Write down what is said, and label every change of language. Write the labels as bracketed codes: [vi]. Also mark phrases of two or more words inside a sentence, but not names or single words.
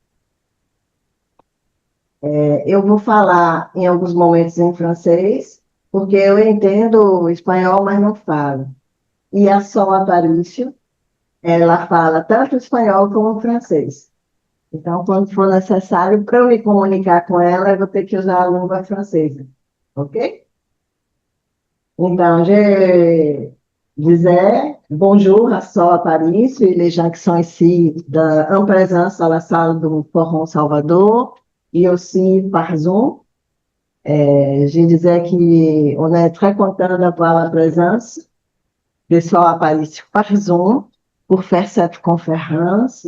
[pt] Eu vou falar em alguns momentos em francês, porque eu entendo espanhol, mas não falo. E a Sol Aparício, ela fala tanto espanhol como francês. Então, quando for necessário, para eu me comunicar com ela, eu vou ter que usar a língua francesa. Ok? Então, [fr] je disais bonjour à Sol Aparício et les gens qui sont ici en présence dans la salle du Forum Salvador et aussi par Zoom. Je disais qu'on est très content d'avoir la présence de Sol Aparício par Zoom pour faire cette conférence.